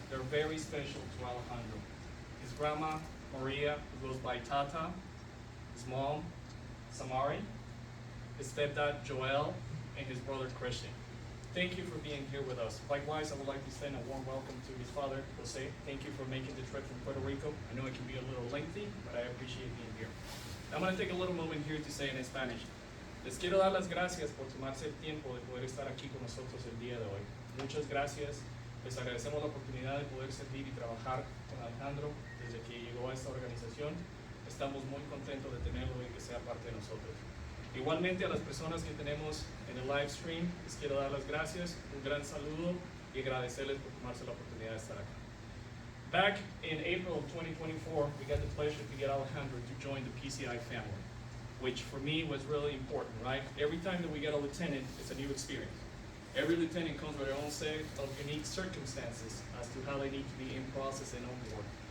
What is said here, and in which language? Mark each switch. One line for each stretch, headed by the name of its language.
English: They're very special to Alejandro. His grandma, Maria, who goes by Tata, his mom, Samari, his stepdad, Joel, and his brother, Christian. Thank you for being here with us. Likewise, I would like to extend a warm welcome to his father, Jose. Thank you for making the trip from Puerto Rico. I know it can be a little lengthy, but I appreciate being here. I'm going to take a little moment here to say in Spanish.
Spanish: Les quiero dar las gracias por tomarse el tiempo de poder estar aquí con nosotros el día de hoy. Muchas gracias. Les agradecemos la oportunidad de poder servir y trabajar con Alejandro desde que llegó a esta organización. Estamos muy contentos de tenerlo y que sea parte de nosotros. Igualmente a las personas que tenemos en el live stream, les quiero dar las gracias, un gran saludo y agradecerles por tomarse la oportunidad de estar acá.
English: Back in April of 2024, we got the pleasure to get Alejandro to join the PCI family, which for me was really important, right? Every time that we get a lieutenant, it's a new experience. Every lieutenant comes with their own set of unique circumstances as to how they need to be in process and on board.